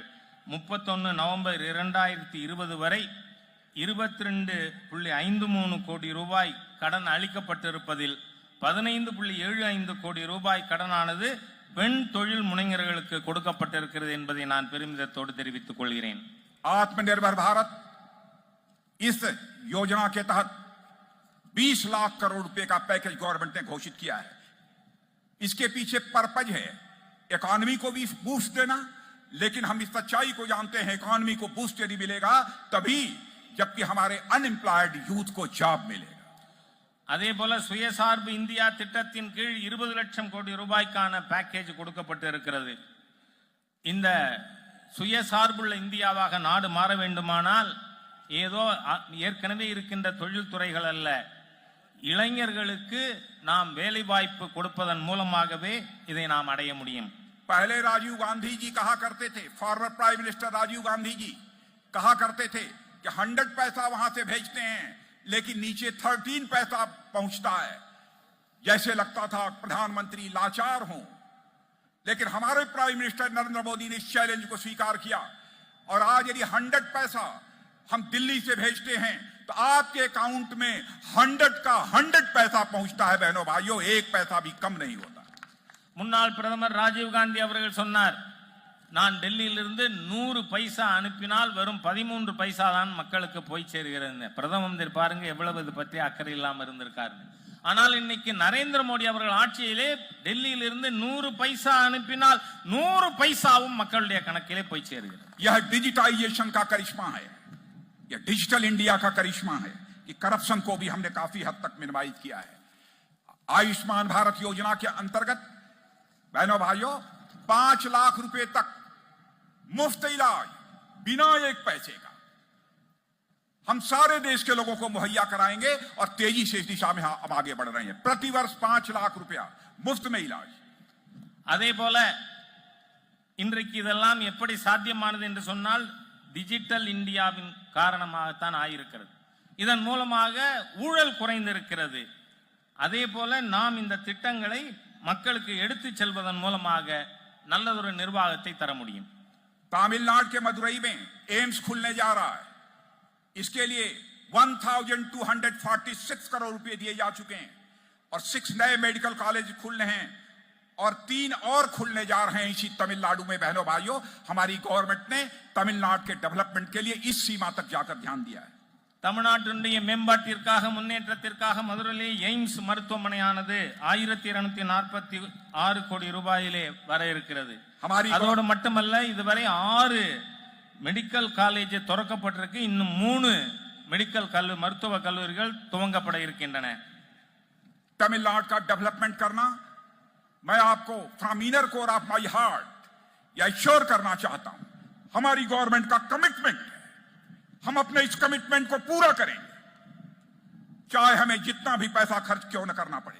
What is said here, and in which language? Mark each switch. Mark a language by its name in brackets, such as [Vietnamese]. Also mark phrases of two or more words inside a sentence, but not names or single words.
[Tamil] 31 நவம்பர் 2020 வரை 22.53 கோடி ரூபாய் கடன் அளிக்கப்பட்டிருப்பதில் 15.75 கோடி ரூபாய் கடனானது பெண் தொழில் முனைஞர்களுக்கு கொடுக்கப்பட்டிருக்கிறது என்பதை நான் பெருமிதத்தோடு தெரிவித்துக் கொள்கிறேன். [Hindi] आत्मनिर्भर भारत इस योजना के तहत 20 लाख करोड़ रुपए का पैकेज गवर्नमेंट ने घोषित किया है। इसके पीछे पर्पज है इकोनॉमी को भी बूस्ट देना, लेकिन हम इस सच्चाई को जानते हैं, इकोनॉमी को बूस्ट यदि मिलेगा तभी जबकि हमारे [English] unemployed youth [Hindi] को जॉब मिलेगा। [Tamil] அதே போல சுயசார்பு இந்தியா திட்டத்தின் கீழ் 20 லட்சம் கோடி ரூபாய்க்கான பேக்கேஜ் கொடுக்கப்பட்டு இருக்கிறது. இந்த சுயசார்புள்ள இந்தியாவாக நாடு மாற வேண்டுமானால் ஏதோ ஏற்கனவே இருக்கின்ற தொழில் துறைகள் அல்ல, இளைஞர்களுக்கு நாம் வேலை வாய்ப்பு கொடுப்பதன் மூலமாகவே இதை நாம் அடைய முடியும். [Hindi] पहले राजीव गांधी जी कहा करते थे, [English] former prime minister [Hindi] राजीव गांधी जी कहा करते थे कि 100 पैसा वहां से भेजते हैं लेकिन नीचे 13 पैसा पहुंचता है। जैसे लगता था प्रधानमंत्री लाचार हों, लेकिन हमारे [English] prime minister [Hindi] नरेंद्र मोदी ने इस चैलेंज को स्वीकार किया और आज यदि 100 पैसा हम दिल्ली से भेजते हैं तो आपके अकाउंट में 100 का 100 पैसा पहुंचता है। बहनों भाइयों, एक पैसा भी कम नहीं होता। [Tamil] முன்னாள் பிரதமர் ராஜீவ் காந்தி அவர்கள் சொன்னார், நான் டெல்லியிலிருந்து 100 பைசா அனுப்பினால் வெறும் 13 பைசா தான் மக்களுக்கு போய் சேருகிறது. பிரதம மந்திரி பாருங்க எவ்வளவு இது பற்றி அக்கறை இல்லாம இருந்திருக்காரு. ஆனால் இன்னைக்கு நரேந்திர மோடி அவர்கள் ஆட்சியிலே டெல்லியிலிருந்து 100 பைசா அனுப்பினால் 100 பைசாவும் மக்களுடைய கணக்கிலே போய் சேருகிறது. [Hindi] यह डिजिटाइजेशन का करिश्मा है, यह डिजिटल इंडिया का करिश्मा है कि करप्शन को भी हमने काफी हद तक मिनिमाइज किया है। आयुष्मान भारत योजना के अंतर्गत बहनों भाइयों 5 लाख रुपए तक मुफ्त इलाज बिना एक पैसे का हम सारे देश के लोगों को मुहैया कराएंगे और तेजी से इस दिशा में हम आगे बढ़ रहे हैं। प्रतिवर्ष 5 लाख रुपया मुफ्त में इलाज। [Tamil] அதே போல இன்றைக்கு இதெல்லாம் எப்படி சாத்தியமானது என்று சொன்னால் டிஜிட்டல் இந்தியாவின் காரணமாகத்தான் ஆயிருக்கிறது. இதன் மூலமாக ஊழல் குறைந்திருக்கிறது. அதே போல நாம் இந்த திட்டங்களை மக்களுக்கு எடுத்து செல்வதன் மூலமாக நல்லதொரு நிர்வாகத்தை தர முடியும். [Hindi] तमिलनाडु के मदुरई में एम्स खुलने जा रहा है। इसके लिए 1246 करोड़ रुपए दिए जा चुके हैं और 6 नए [English] medical college [Hindi] खुलने हैं और 3 और खुलने जा रहे हैं इसी तमिलनाडु में। बहनों भाइयों, हमारी गवर्नमेंट ने तमिलनाडु के डेवलपमेंट के लिए इस सीमा तक जाकर ध्यान दिया है। [Tamil] தமிழ்நாட்டினுடைய மேம்பாட்டிற்காக முன்னேற்றத்திற்காக மதுரையிலே எய்ம்ஸ் மருத்துவமனையானது 1246 கோடி ரூபாயிலே வர இருக்கிறது. அதோடு மட்டுமல்ல, இதுவரை 6 [English] medical college [Tamil] திறக்கப்பட்டிருக்கு. இன்னும் 3 மெடிக்கல் மருத்துவ கல்லூரிகள் துவங்கப்பட இருக்கின்றன. [Hindi] तमिलनाडु का डेवलपमेंट करना मैं आपको [English] from inner core of my heart [Hindi] एश्योर करना चाहता हूं। हमारी गवर्नमेंट का कमिटमेंट है, हम अपने इस कमिटमेंट को पूरा करेंगे, चाहे हमें जितना भी पैसा खर्च क्यों न करना पड़े।